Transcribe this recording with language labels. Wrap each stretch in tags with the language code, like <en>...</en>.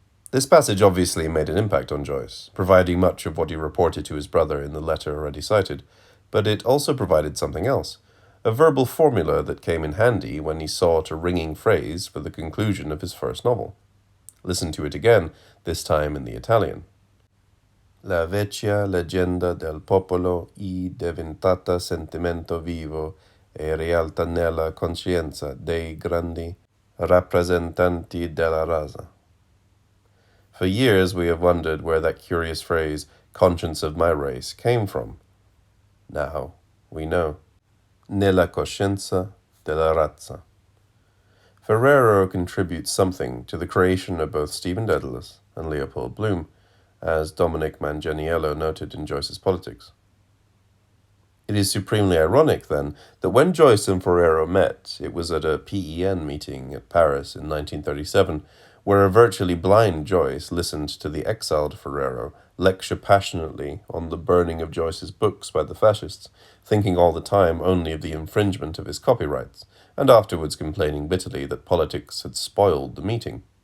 <en>This passage obviously made an impact on Joyce, providing much of what he reported to his brother in the letter already cited, but it also provided something else, a verbal formula that came in handy when he sought a ringing phrase for the conclusion of his first novel. Listen to it again, this time in the Italian.</en> <it>La vecchia leggenda del popolo è diventata sentimento vivo e realtà nella coscienza dei grandi rappresentanti della raza.</it> <en>For years we have wondered where that curious phrase, conscience of my race, came from. Now we know.</en> <it>Nella coscienza della razza.</it> <en>Ferrero contributes something to the creation of both Stephen Dedalus and Leopold Bloom, as Dominic Manganiello noted in Joyce's Politics. It is supremely ironic, then, that when Joyce and Ferrero met, it was at a PEN meeting at Paris in 1937, where a virtually blind Joyce listened to the exiled Ferrero lecture passionately on the burning of Joyce's books by the fascists, thinking all the time only of the infringement of his copyrights, and afterwards complaining bitterly that politics had spoiled the meeting.</en>